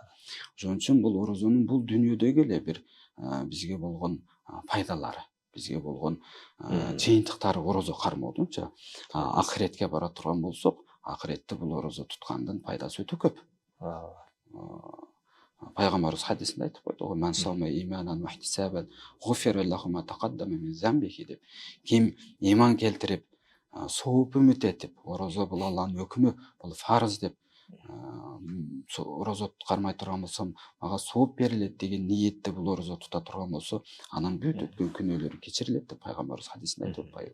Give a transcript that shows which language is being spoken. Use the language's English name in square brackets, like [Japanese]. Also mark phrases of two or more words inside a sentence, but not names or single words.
[Kyrgyz] Ошон үчүн бул орозонун бул дүйнөдөгү эле бир бизге болгон пайдалары, бизге болгон жыйынтыктары орозо кармоодунчу. Акыретке бара турган болсок, акыретте бул орозо туткандын пайдасы өтө көп. Пайгамбарыбыз хадисинде айтып койду го: [Arabic] "من صام إيمانا واحتسابا غفر له ما تقدم من ذنبه" деп. [Kyrgyz] Ким иман келтирип, сооп үмүт этип, орозо бул Алланын өкүмү, бул фарыз деп орозо кармай турган болсом, мага сооп берилет деген ниетте бул орозо тута турган болсо, анын бүт өткөн күнөөлөрү кечирилет деп пайгамбарыбыз хадисинде айтып атпайбы.